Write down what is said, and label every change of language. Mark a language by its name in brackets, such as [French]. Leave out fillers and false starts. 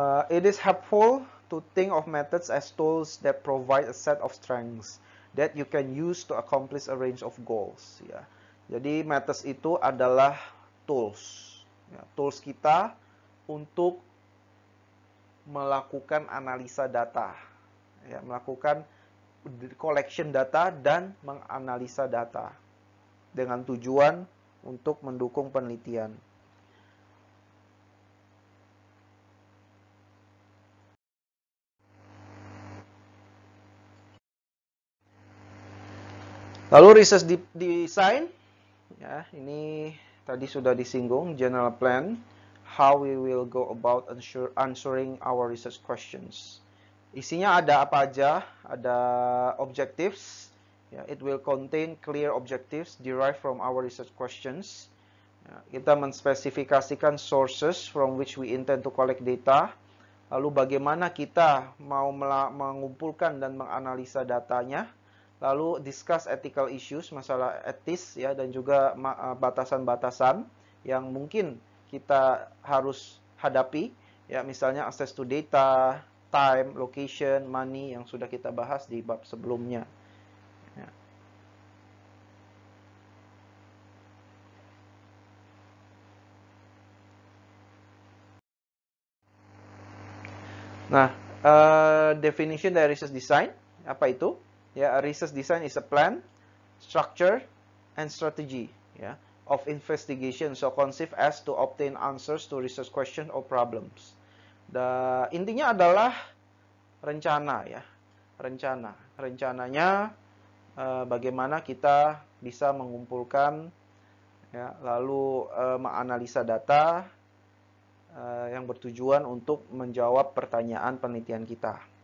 [English] It is helpful to think of methods as tools that provide a set of strengths that you can use to accomplish a range of goals. [Indonesian] Ya. Jadi methods itu adalah tools, ya, tools kita untuk melakukan analisa data, ya, melakukan collection data dan menganalisa data dengan tujuan untuk mendukung penelitian. [English] Lalu research design, [Indonesian] ya, ini tadi sudah disinggung, [English] general plan, how we will go about answering our research questions. [Indonesian] Isinya ada apa aja? Ada objectives. [English] Ya, it will contain clear objectives derived from our research questions. [Indonesian] Ya, kita menspesifikasikan [English] sources from which we intend to collect data. [Indonesian] Lalu bagaimana kita mau mengumpulkan dan menganalisa datanya. Lalu [English] discuss ethical issues, [Indonesian] masalah etis ya, dan juga batasan-batasan yang mungkin kita harus hadapi. Ya, misalnya [English] access to data, time, location, money [Indonesian] yang sudah kita bahas di bab sebelumnya. Ya. Nah, definition dari research design, apa itu? [English] Ya, research design is a plan, structure, and strategy, ya, of investigation so conceived as to obtain answers to research questions or problems. [Indonesian] Intinya adalah rencana, ya, rencananya bagaimana kita bisa mengumpulkan, ya, lalu menganalisa data yang bertujuan untuk menjawab pertanyaan penelitian kita.